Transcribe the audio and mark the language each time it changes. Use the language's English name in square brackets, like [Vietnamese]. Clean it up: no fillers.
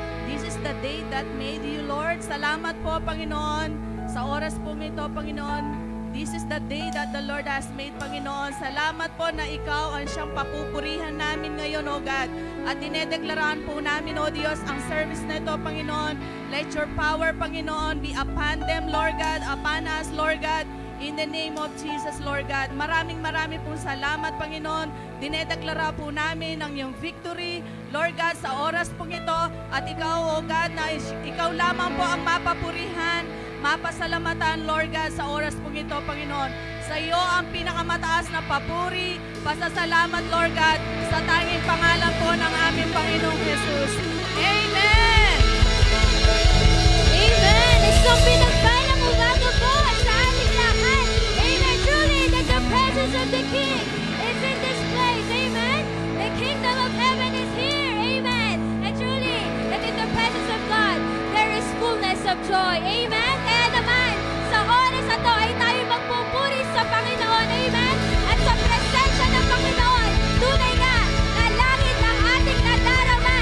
[English] This is the day that made you, Lord. [Filipino] Salamat po, Panginoon, sa oras po ito, Panginoon. [English] This is the day that the Lord has made, Panginoon. [Filipino] Salamat po na Ikaw ang siyang papupurihan namin ngayon, O God. At dinedeklaraan po namin, O Diyos, ang service na ito, Panginoon. [English] Let your power, Panginoon, be upon them, Lord God, upon us, Lord God. In the name of Jesus, Lord God. [Filipino] Maraming pong salamat, Panginoon. Dinedeklara po namin ang iyong victory, Lord God, sa oras pong ito. At Ikaw, O God, na Ikaw lamang po ang mapapurihan, mapasalamatan, Lord God, sa oras pong ito, Panginoon. Sa iyo ang pinakamataas na papuri, pasasalamat, Lord God, sa tanging pangalan po ng aming Panginoong Jesus. Amen! Amen! Isang pinagpalang umaga po sa ating lahat. Amen! [English] Truly, that the presence of the King is in this place. Amen! The kingdom of heaven is here. Amen! And truly, that in the presence of God, there is fullness of joy. Amen! [Filipino] Kaya naman, sa oras na to ay tayo magpupuri sa Panginoon. Amen! At sa presensya ng Panginoon, tunay nga na langit ang ating nadarama.